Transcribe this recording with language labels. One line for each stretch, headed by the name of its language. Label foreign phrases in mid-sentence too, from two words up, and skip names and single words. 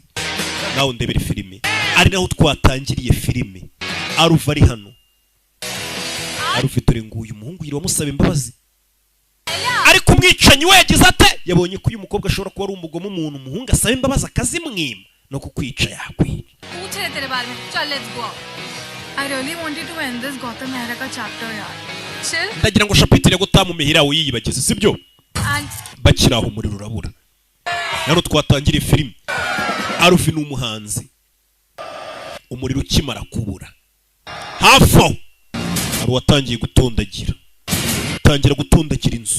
Kinyarwanda: Naho ndebera filime. Ari naho twatangiriye filime. Arufi ari hano. Arufi dore nguyu umuhungu yiri wamusaba imbabazi. Ariko umwicanyi we yagize ate yabonye ko uyu mukobwa ashobora kuba ari umugomo umuntu umuhungu asaba imbabazi akazimwima no kukwica yakwica.
Hindi: पूछ रहे तेरे बारे में चल
English: let's go I really wanted to end this Gautam Mehra ka chapter yaar chill
Kinyarwanda: ndagira ngo chapitre yo gutamumehira we yiyibagize sibyo bakiraho umuriro urabura. Nano twatangiriye filime Arufi n'umuhanzi umuriro ukimara kubura hafi ari watangiye gutondagira tangira gutondagira inzu.